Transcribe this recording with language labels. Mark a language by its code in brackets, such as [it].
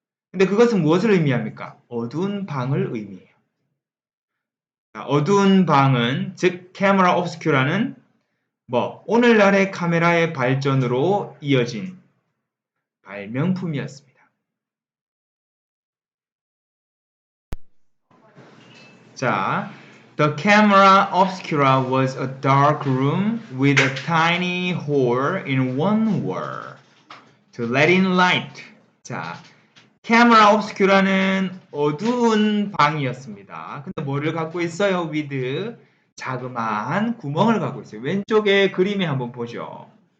[ko] 근데 그것은 무엇을 의미합니까? 어두운 방을 의미해요. 자, 어두운 방은 즉 camera obscura는 오늘날의 카메라의 발전으로 이어진 발명품이었습니다. [en] 자, the camera obscura was a dark room with a tiny hole in one wall to let in light. [ko] 자, camera obscura는 어두운 방이었습니다. 근데 뭐를 갖고 있어요? with 자그마한 구멍을 갖고 있어요. 왼쪽에 그림에 한번 보죠.